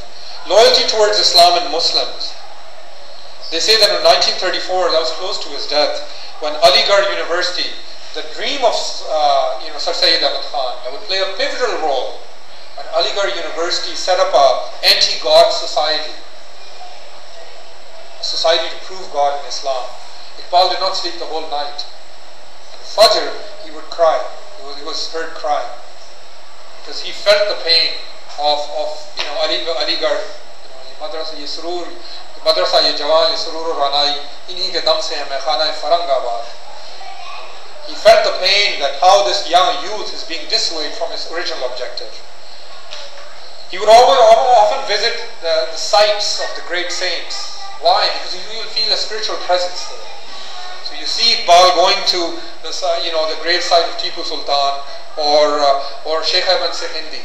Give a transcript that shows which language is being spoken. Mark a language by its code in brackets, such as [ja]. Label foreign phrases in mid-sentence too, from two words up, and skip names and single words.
[en] Loyalty towards Islam and Muslims. They say that in 1934, that was close to his death, when Aligarh University, the dream of Sir Sayyid Ahmad Khan, that would play a pivotal role, when Aligarh University set up an anti-God society, a society to prove God in Islam. Iqbal did not sleep the whole night. At Fajr, he would cry. He was heard crying because he felt the pain of Aligarh. [ur] مدرسہ یہ سرور، مدرسہ یہ جوان یہ سرور رعنائی، انہی کے دم سے ہے میں خانہ فرنگ آباد. [en] He felt the pain that how this young youth is being dissuaded from his original objective. He would often visit the sites of the great saints. Why? Because you will feel a spiritual presence there. So you see Iqbal going to the grave site of Tipu Sultan or Sheikh Ahmad Hindi.